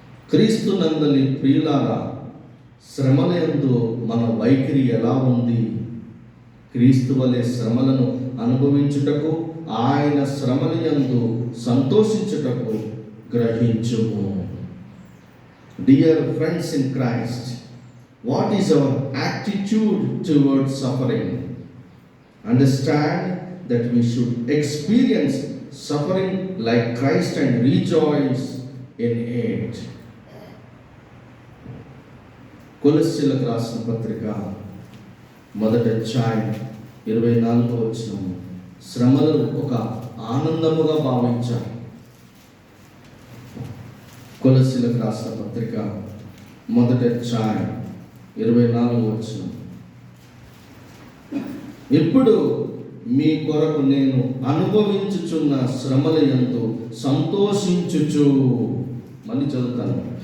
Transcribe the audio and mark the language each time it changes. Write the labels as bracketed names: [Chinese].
[Telugu] క్రీస్తు నందలి ప్రియులారా, శ్రమలందు మన వైఖరి ఎలా ఉంది? క్రీస్తు వలె శ్రమలను అనుభవించుటకు, ఆయన శ్రమలయందు సంతోషించుటకు గ్రహించుము. [English] Dear friends in Christ, what is our attitude towards suffering? Understand that we should experience suffering like Christ and rejoice in it. [Telugu] కొలస్సీలకు రాసిన పత్రిక 1వ అధ్యాయం 24వ వచనం, శ్రమలు ఒక ఆనందముగా భావించాలి. కొలస్సీలకు రాసిన పత్రిక 1వ అధ్యాయం 24వ వచనం, ఇప్పుడు మీ కొరకు నేను అనుభవించుచున్న శ్రమల యందు సంతోషించుచు. మళ్ళీ చదువుతాను.